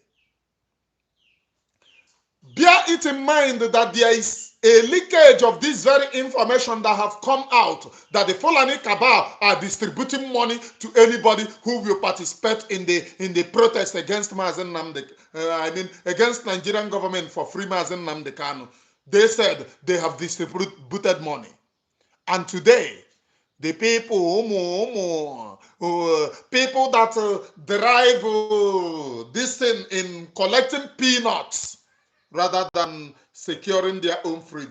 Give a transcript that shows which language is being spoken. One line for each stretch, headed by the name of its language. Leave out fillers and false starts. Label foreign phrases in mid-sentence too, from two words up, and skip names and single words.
English: Bear it in mind that there is a leakage of this very information that have come out, that the Fulani cabal are distributing money to anybody who will participate in the protest against Mazi Nnamdi, against Nigerian government for free Mazi Nnamdi Kanu. They said they have distributed money. And today, the people that derive this thing in collecting peanuts rather than securing their own freedom.